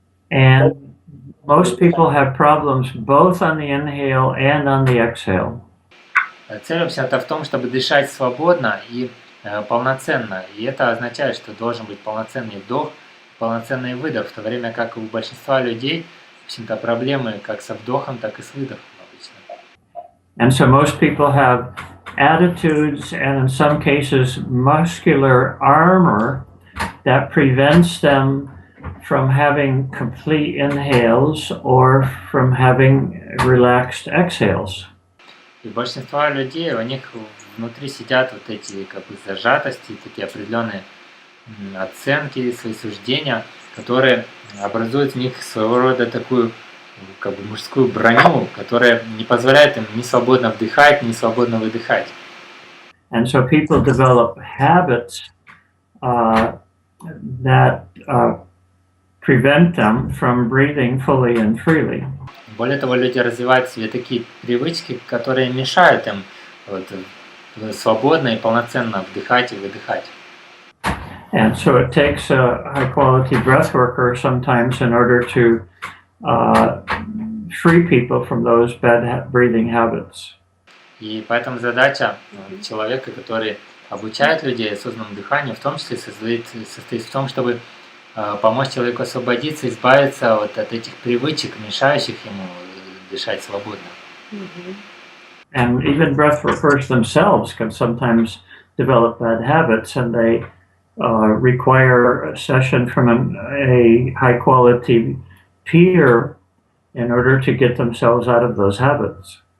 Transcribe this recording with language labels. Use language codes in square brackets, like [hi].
[en] And most people have problems both on the inhale and on the exhale. [ru] Цель вся-то в том, чтобы дышать свободно и полноценно. И это означает, что должен быть полноценный вдох, полноценный выдох, в то время как у большинства людей, в общем-то, проблемы как со вдохом, так и с выдохом обычно. [en] And so most people have attitudes and in some cases muscular armor that prevents them from having complete inhales or from having relaxed exhales. [ru] И большинство людей, у них внутри сидят вот эти как бы зажатости, такие определенные оценки, свои суждения, которые образуют в них своего рода такую как бы мужскую броню, которая не позволяет им ни свободно вдыхать, ни свободно выдыхать. [en] And so people develop habits that prevent them from breathing fully and freely. [ru] Более того, люди развивают в себе такие привычки, которые мешают им вот, свободно и полноценно вдыхать и выдыхать. [en] And so it takes a high quality breath worker sometimes in order to free people from those bad breathing habits. [ru] И поэтому задача человека, который обучает людей осознанному дыханию, в том числе состоит в том, чтобы помочь человеку освободиться, избавиться от этих привычек, мешающих ему дышать свободно. [en] And even breath workers themselves can sometimes develop bad habits, and they require a session from a high quality peer in order to get themselves out of those habits.